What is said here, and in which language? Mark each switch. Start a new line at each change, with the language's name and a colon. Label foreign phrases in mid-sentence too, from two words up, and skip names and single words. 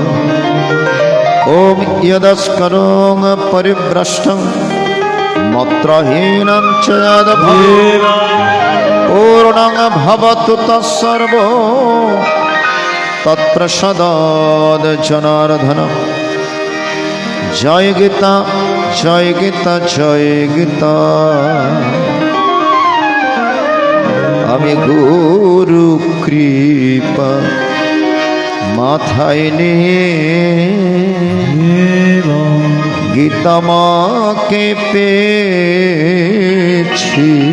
Sanskrit: ओम यदस्करों परिभ्रष्टं मत्रहीनं च पूर्णं भवतु तत्सर्वो तत्प्रसादात् जनार्दन जय गीता जय गीता जय गीता
Bangla: আমি গুরু কৃপা মাথায় নিয়ে গীতা মাকে পেয়েছি